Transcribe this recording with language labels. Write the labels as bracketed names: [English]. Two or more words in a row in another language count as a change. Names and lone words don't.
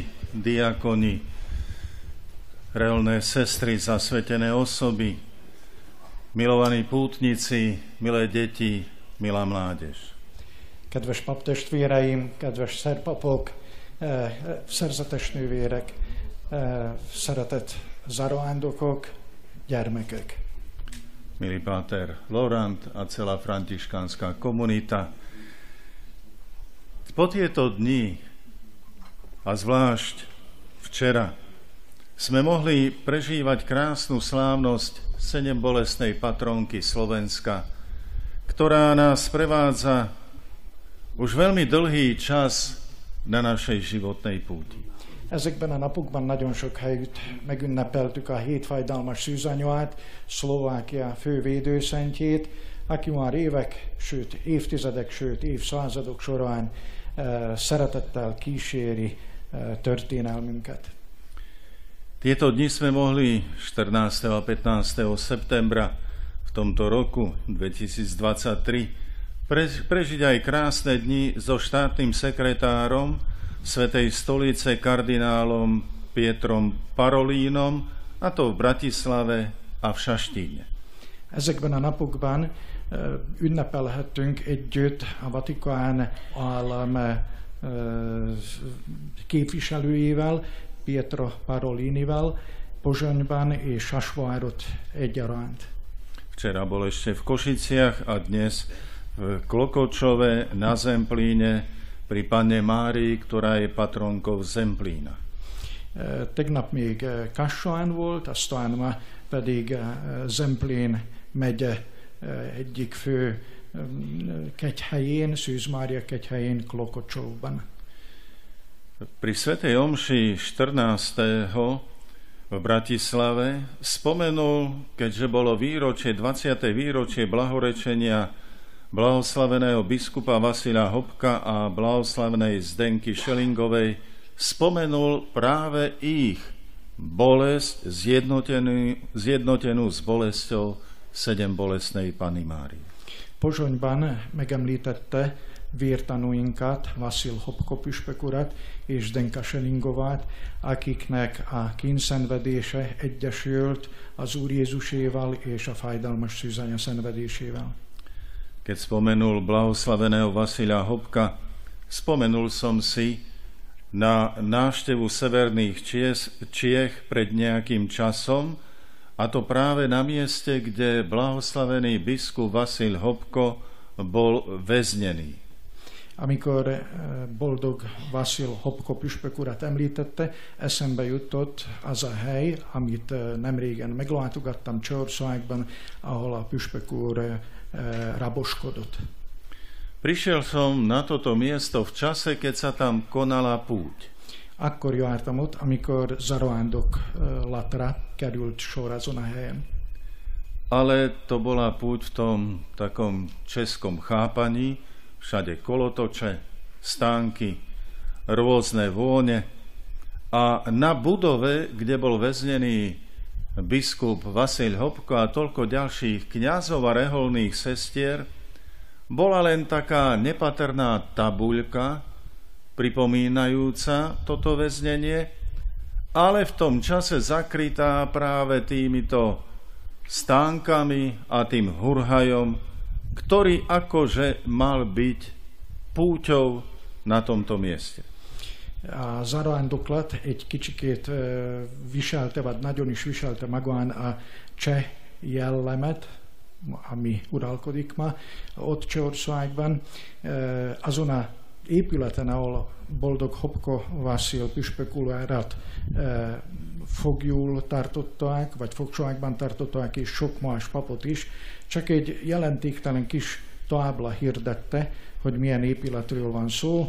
[Slovak] diakoni, reholné sestry, zasvetené osoby, milovaní pútnici, milé deti, milá mládež. [Hungarian] Kedves paptestvéreim, kedves szerpapok, szerzetes nővérek, szeretett zarándokok, gyermekek. [Slovak] Milý páter Laurent a celá františkánska komunita, po tieto dni a zvlášť včera sme mohli prežívať krásnu slávnosť sedembolestnej patronky Slovenska, ktorá nás prevádza už veľmi dlhý čas na našej životnej púti. [Hungarian] Ezekben a napokban nagyon sok helyütt megünnepeltük a hétfájdalmas szűzanyát, Szlovákia fő védőszentjét, aki már évek, sőt évtizedek, sőt évszázadok során szeretettel kíséri történelmünket. [Slovak] Tieto dni sme mohli 14. a 15. septembra v tomto roku 2023 prežiť aj krásne dni so štátnym sekretárom Svätej stolice kardinálom Pietrom Parolínom, a to v Bratislave a v Šaštíne. [Hungarian] Ezekben a napokban ünnepelhettünk együtt a Vatikán állam képviselőjével, Pietro Parolinivel, Pozsonyban és Sasvárot egyaránt. [Slovak] Včera bol ešte v Košiciach a dnes v Klokočove na Zemplíne pri Panne Márii, ktorá je patronkou Zemplína. [Hungarian] Tegnap még Kassán volt, aztán ma pedig Zemplén megye egyik fő kegyhelyén, Szűz Mária kegyhelyén, Klokocsovban. [Slovak] Pri svätej omši 14. v Bratislave spomenul, keďže bolo 20. výročie blahorečenia blahoslaveného biskupa Vasila Hopka a blahoslavenej Zdenky Šelingovej, spomenul práve ich bolesť zjednotenú s bolesťou bolestnej Panny Márie. [Hungarian] Pozsonyban megemlítette vértanúinkat, Vasil Hopko püspök urat és Zdenka Selingovát, akiknek a kínszenvedése egyesült az Úr Jézuséval és a fájdalmas szűzanya szenvedésével. [Slovak] Keď spomenul blahoslaveného Vasila Hopka, spomenul som si na návštevu severných Čiech pred nejakým časom, a to práve na mieste, kde blahoslavený biskup Vasil Hopko bol väznený. [Hungarian] Amikor boldog Vasil Hopko püspök urat említette, eszembe jutott az a hely, amit nemrégen meglátogattam Csehországban, ahol a püspök úr raboskodott. [Slovak] Prišiel som na toto miesto v čase, keď sa tam konala púť. [Hungarian] Akkor jártam ott, amikor zarándoklatra került sor azon a helyen. [Slovak] Ale to bola púť v tom takom českom chápaní, všade kolotoče, stánky, rôzne vône. A na budove, kde bol väznený biskup Vasil Hopko a toľko ďalších kňazov a reholných sestier, bola len taká nepatrná tabuľka, pripomínajúca toto väznenie, ale v tom čase zakrytá práve týmito stánkami a tým hurhajom, ktorý akože mal byť púťou na tomto mieste. [Hungarian] A zarándoklat egy kicsikét viselte, vagy nagyon is viselte magán a cseh jellemet, ami uralkodik ma ott Csehországban. Azon a épületen, ahol boldog Hopko Vasil püspök urat fogjul tartották, vagy fogságban tartották, és sok más papot is, csak egy jelentéktelen kis tábla hirdette, hogy milyen épületről van szó.